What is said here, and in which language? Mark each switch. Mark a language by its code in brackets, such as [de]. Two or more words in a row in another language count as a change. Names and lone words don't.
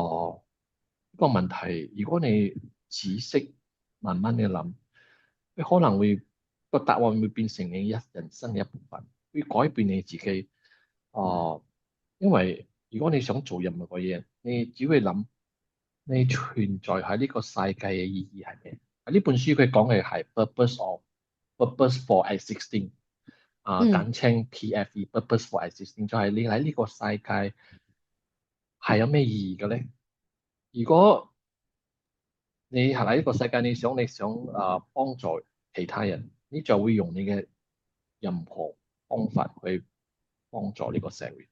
[yue] 哦、呢個問題，如果你仔細慢慢嘅諗，你可能會個答案會變成你人生嘅一部分，會改變你自己。哦、因為如果你想做任何嘅嘢，你只會諗你存在喺呢個世界嘅意義係咩？呢本書佢講嘅係 [en] purpose for existing，嗯。 [yue] 簡稱 PFE， [en] purpose for existing， [yue] 就係你喺呢個世界係有咩意義嘅咧？如果你係喺呢個世界，你想幫助其他人，你就會用你嘅任何方法去幫助呢個社會。